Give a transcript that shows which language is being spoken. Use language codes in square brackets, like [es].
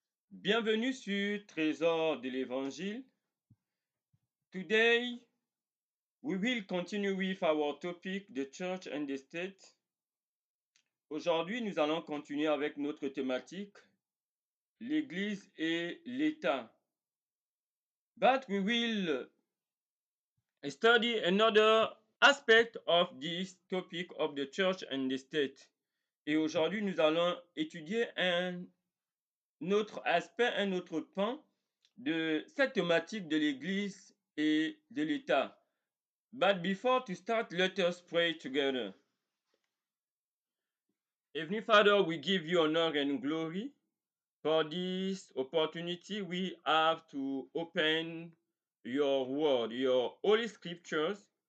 [fr] Bienvenue sur Trésor de l'Évangile. [en] Today we will continue with our topic, the church and the state. [fr] Aujourd'hui, nous allons continuer avec notre thématique, l'Église et l'État. [en] But we will study another aspect of this topic of the church and the state. [fr] Et aujourd'hui, nous allons étudier un autre aspect, un autre pan de cette thématique de l'Église et de l'État. [en] But before to start, let us pray together. Heavenly Father, we give you honor and glory for this opportunity we have to open your word, your holy scriptures.